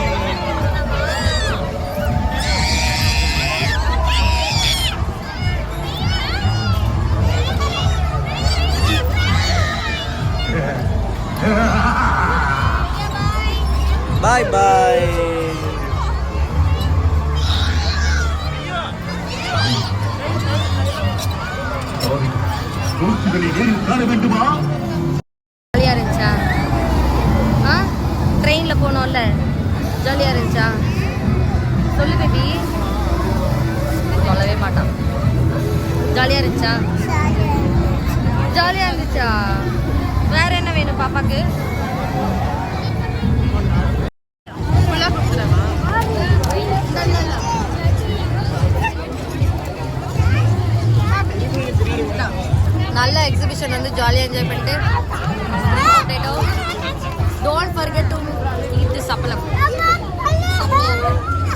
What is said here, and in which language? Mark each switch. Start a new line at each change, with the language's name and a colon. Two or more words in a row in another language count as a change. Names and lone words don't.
English: bye bye.
Tamil: ஜாலியாக இருந்துச்சா? ட்ரெயினில் போனோம்ல, ஜாலியாக இருந்துச்சா? சொல்லு பேபி. சொல்லவே மாட்டான். ஜாலியாக இருந்துச்சா? ஜாலியாக இருந்துச்சா? வேற என்ன வேணும் பாப்பாக்கு? நல்ல எக்ஸிபிஷன் வந்து ஜாலியாக என்ஜாய் பண்ணிட்டு
English: don't forget to eat this
Tamil: அப்பளம்.